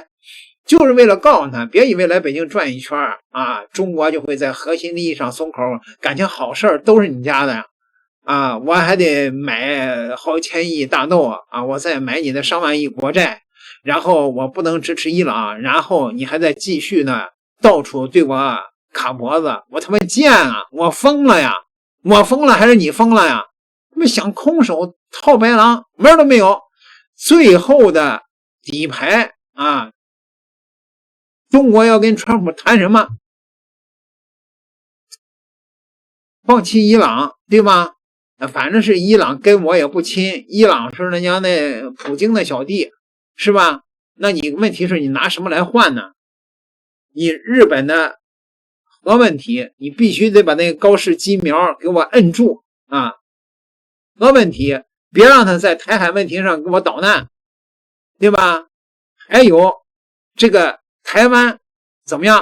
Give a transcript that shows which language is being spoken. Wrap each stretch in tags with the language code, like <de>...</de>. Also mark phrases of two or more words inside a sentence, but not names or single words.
<zh>就是為了告訴他，別以為來北京轉一圈中國就會在核心利益上鬆口，感情好事都是你家的我還得買好千億大豆我再買你的上萬億國債，然後我不能支持伊朗，然後你還在繼續呢到處對我卡脖子，我他媽賤我瘋了呀，我瘋了還是你瘋了呀？他們想空手套白狼，門都沒有。最後的底牌中國要跟川普談什麼？放棄伊朗，對吧？反正是伊朗跟我也不親，伊朗是人家那普京的小弟，是吧？那你問題是你拿什麼來換呢？你日本的核問題，你必須得把那個高市基苗給我摁住核問題別讓他在台海問題上給我搗難，對吧？還有這個台灣怎麼樣？</zh>